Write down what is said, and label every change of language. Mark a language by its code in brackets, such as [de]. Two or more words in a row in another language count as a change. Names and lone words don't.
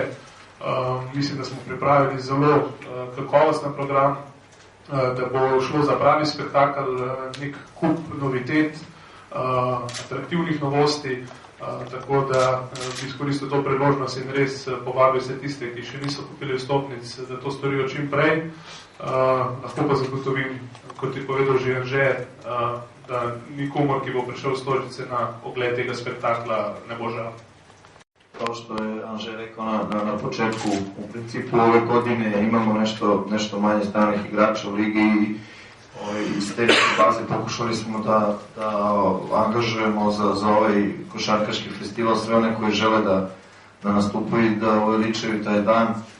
[sl] Mislim, da smo pripravili zelo kakovosten program, da bo šlo za pravi spektakel, nek kup novitet, atraktivnih novosti, tako da bi izkoristil to priložnost in res povabil vse tiste, ki še niso kupili vstopnic, da to storijo čim prej. Lahko pa zagotovim, kot je povedal že Anže, da nikomor, ki bo prišel v Stožice na ogled tega spektakla, ne bo žal. [sr] Kao što je Anže rekao na početku, u principu ove godine imamo nešto manje stranih igrača u ligi i iz te baze pokušali smo da angažujemo za ovaj košarkaški festival sve one koji žele da nastupaju i da uveličaju taj dan.